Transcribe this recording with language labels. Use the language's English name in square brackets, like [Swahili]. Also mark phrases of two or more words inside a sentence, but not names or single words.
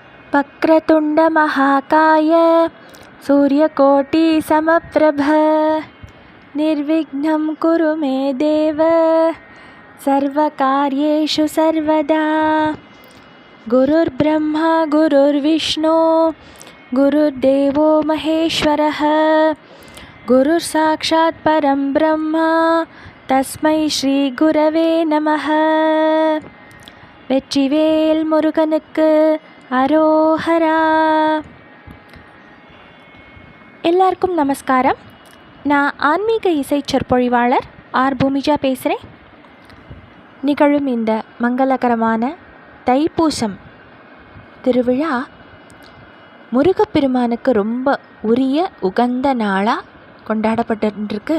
[Sanskrit] वक्रतुण्डमहाकाय सूर्यकोटिसमप्रभ निर्विघ्नं कुरु मे देव सर्वकार्येषु सर्वदा। गुरुर्ब्रह्मा गुरुर्विष्णु गुरुर्देवो महेश्वरः गुरुर्साक्षात् परं ब्रह्म तस्मै श्री गुरवे நமः. [Tamil] வெற்றிவேல் முருகனுக்கு அரோஹரா. எல்லாருக்கும் நமஸ்காரம். நான் ஆன்மீக இசை சொற்பொழிவாளர் ஆர் பூமிஜா பேசுகிறேன். நிகழும் இந்த மங்களகரமான தைப்பூசம் திருவிழா முருகப்பெருமானுக்கு ரொம்ப உரிய உகந்த நாளாக கொண்டாடப்பட்டுருக்கு.